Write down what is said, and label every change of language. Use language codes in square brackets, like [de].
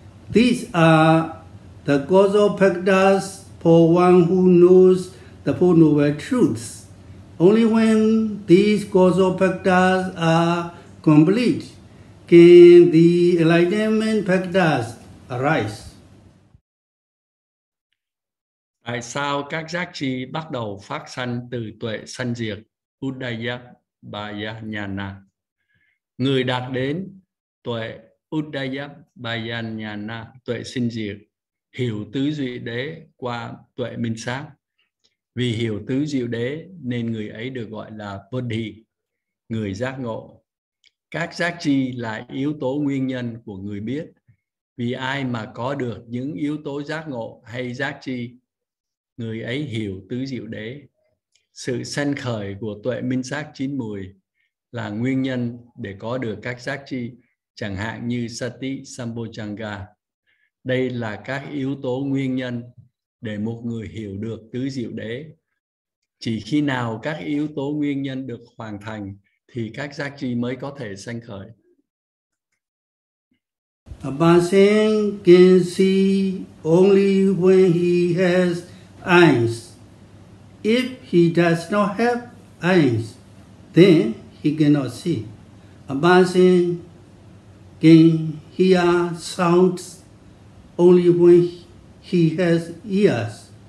[en] These are the causal factors for one who knows the Four Noble Truths. Only when these causal factors are complete can the enlightenment factors arise. [vi] Tại sao các giác chi bắt đầu phát sanh từ tuệ sanh diệt Udaya Bhaya Nhana? Người đạt đến tuệ Udaya Bhaya Nhana, tuệ sinh diệt, hiểu tứ diệu đế qua tuệ minh sát. Vì hiểu tứ diệu đế nên người ấy được gọi là Bodhi, người giác ngộ. Các giác chi là yếu tố nguyên nhân của người biết. Vì ai mà có được những yếu tố giác ngộ hay giác chi, người ấy hiểu tứ diệu đế. Sự sanh khởi của tuệ minh sát chín mùi là nguyên nhân để có được các giác chi, chẳng hạn như Sati Sambhojjhanga. Đây là các yếu tố nguyên nhân để một người hiểu được tứ diệu đế. Chỉ khi nào các yếu tố nguyên nhân được hoàn thành thì các giác chi mới có thể sanh khởi. [en] A person can see only when he has eyes. If he does not have eyes, then he cannot see. A person can hear sounds only when he has ears.